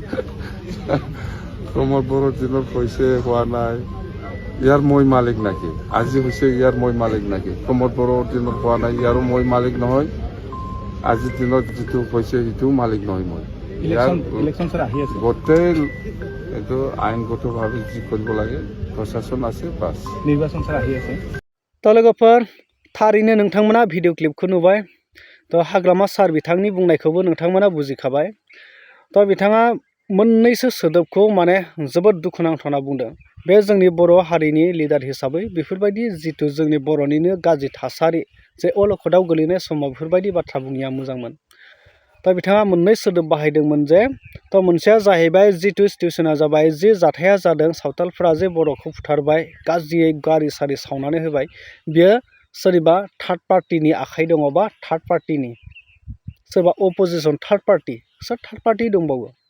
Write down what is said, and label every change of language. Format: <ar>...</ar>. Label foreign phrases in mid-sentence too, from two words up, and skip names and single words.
<as>প্ৰমোদ বৰাৰ দিনত হৈছে হোৱা নাই ইয়াৰ মই মালিক নাকি আজি হৈছে ইয়াৰ মই মালিক নাকি প্ৰমোদ বৰাৰ দিনত হোৱা নাই ইয়াৰো মই মালিক নহয় আজিৰ দিনত যিটো হৈছে সেইটোও মালিক নহয় মই</as> <en>election sir</en> <as>আহি আছে গোটেই এইটো আইনগতভাৱে যি কৰিব লাগে প্ৰশাসন আছে বাছ নিৰ্বাচন স্যাৰ আহি আছে</as> <brx>तो लोगोफोर थारैनो नोंथांमोना</brx> <en>video clip</en> <brx>नुबाय तो हाग्रामा सार बिथांनि बुंनायखौबो नोंथांमोना बुजिखाबाय तो बिथाङा मोननैसो सोदोबखौ माने जोबोद दुखुनांथावना बुंदों बे जोंनि बर' हारिनि लिडार हिसाबै बेफोरबायदि जितु जोंनि बर'निनो गाज्रि थासारि जे अलखदाव गोलैनाय समाव बेफोरबायदि बाथ्रा बुंनाया मोजांमोन तो बिथाङा मोननै सोदोब बाहायदोंमोन जे तो मोनसेया जाहैबाय जितु सिटुएसना जाबाय जे जाथाया जादों सावथालफोरा जे बर'खौ बुथारबाय गाज्रियै गारि सारि सावनानै होबाय बियो सोरबा</brx> <en>third party</en> <brx>आखाइ दङ बा</brx> <en>third party</en> <brx>सोरबा</brx> <en>opposition third party</en> <brx>सोर</brx> <en>third party</en> <brx>दंबावो</brx>